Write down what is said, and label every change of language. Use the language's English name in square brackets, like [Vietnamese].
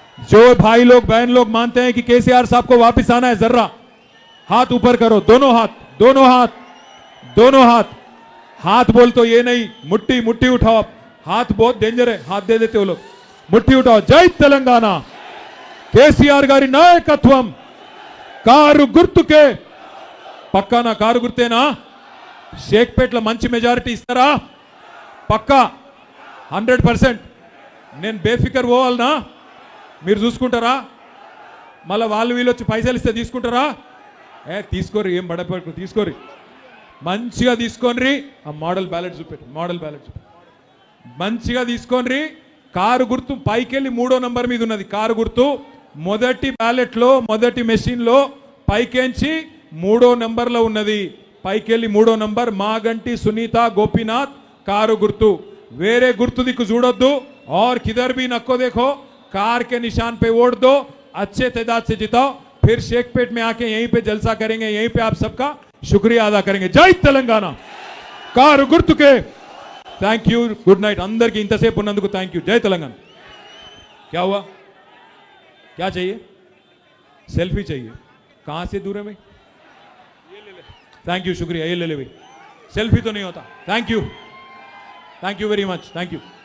[Hindi] जो भाई लोग बहन लोग मानते हैं कि केसीआर साहब को वापस आना है, जर्रा हाथ ऊपर करो, दोनों हाथ, दोनों हाथ, दोनों हाथ। हाथ बोल तो ये नहीं, मुट्ठी मुट्ठी उठाओ आप, हाथ बहुत डेंजर है, हाथ दे देते हो लोग, मुट्ठी उठाओ। जय तेलंगाना, [Telugu] కేసీఆర్ గారి నాయకత్వం, కారు గుర్తుకే, పక్కా నా కారు గుర్తేనా, షేక్పేట్లో మంచి మెజారిటీ ఇస్తారా, పక్కా 100%। నేను బేఫికర్ పోవాలనా, మీరు చూసుకుంటారా, మళ్ళీ వాళ్ళు వీళ్ళు వచ్చి పైసలు ఇస్తే తీసుకుంటారా, తీసుకోరు, ఏం బడపడు తీసుకోరు, మంచిగా తీసుకోండి। ఆ మోడల్ బ్యాలెట్ చూపెట్టు, మోడల్ బ్యాలెట్ చూపెట్టు, మంచిగా తీసుకోండి। కారు గుర్తు పైకెళ్ళి 3వ నంబర్ మీద ఉన్నది కారు గుర్తు, మొదటి బ్యాలెట్ లో మొదటి మెషిన్ లో పైకెంచి 3వ నంబర్లో ఉన్నది, పైకెళ్ళి 3వ నంబర్ మాగంటి సునీత గోపీనాథ్ కారు గుర్తు, వేరే గుర్తు దిక్కు చూడొద్దు। [Hindi] और किधर भी नको देखो, कार के निशान पे वोट दो, अच्छे तादाद से जिताओ, फिर शेखपेट में आके यहीं पे जलसा करेंगे, यहीं पे आप सबका शुक्रिया अदा करेंगे। जय तेलंगाना, [Telugu] కారు గుర్తుకే। [Hindi] थैंक यू, गुड नाइट अंदर की इंतसेप ఉన్నందుకు थैंक यू। जय तेलंगाना। क्या हुआ, क्या चाहिए, सेल्फी चाहिए, कहां से दूर है भाई, ये ले ले, थैंक यू शुक्रिया, ये ले ले भाई, सेल्फी तो नहीं होता, thank you very much, thank you.